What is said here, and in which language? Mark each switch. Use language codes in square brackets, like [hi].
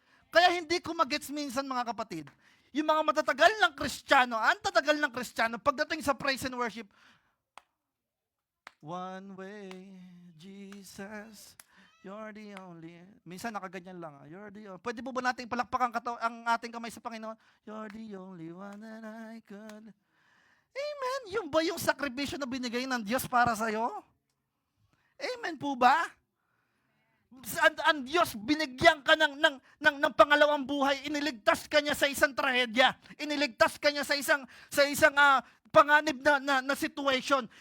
[tl] Kaya hindi ko magets minsan mga kapatid, yung mga matatagal ng Kristiyano, ang tatagal ng Kristiyano, pagdating sa praise and worship, [en] one way, Jesus, you're the only. [tl] Minsan nakaganyan lang. [en] You're the only. [tl] Pwede po ba nating palakpakan ang ating kamay sa Panginoon? [en] You're the only one that I could. Amen. [tl] Yung ba yung sakripisyo na binigay ng Diyos para sa'yo? Amen po ba? Ang Diyos, binigyan ka ng pangalawang buhay. Iniligtas ka niya sa isang trahedya. Iniligtas ka niya sa isang panganib na situation.